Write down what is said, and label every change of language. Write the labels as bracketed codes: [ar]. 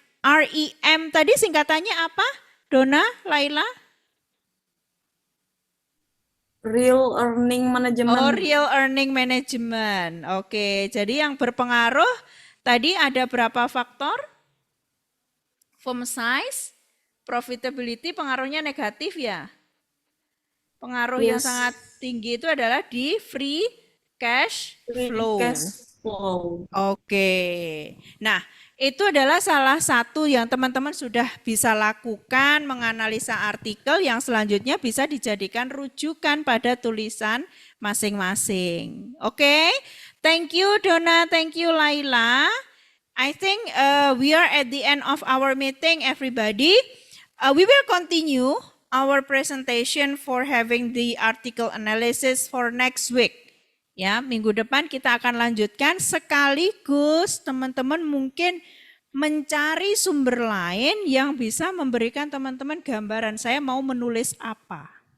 [id] REM tadi singkatannya apa? Dona, Laila? [en] Real earning management. Oh, real earning management. [id] Oke, jadi yang berpengaruh tadi ada berapa faktor? Firm size, profitability pengaruhnya negatif ya. Pengaruh yang sangat tinggi itu adalah di free cash flow. Oke. Nah, itu adalah salah satu yang teman-teman sudah bisa lakukan menganalisa artikel yang selanjutnya bisa dijadikan rujukan pada tulisan masing-masing. [en] Oke. Thank you Dona, thank you Laila. I think we are at the end of our meeting everybody. We will continue our presentation for having the article analysis for next week. [id] Ya, minggu depan kita akan lanjutkan sekaligus teman-teman mungkin mencari sumber lain yang bisa memberikan teman-teman gambaran saya mau menulis apa.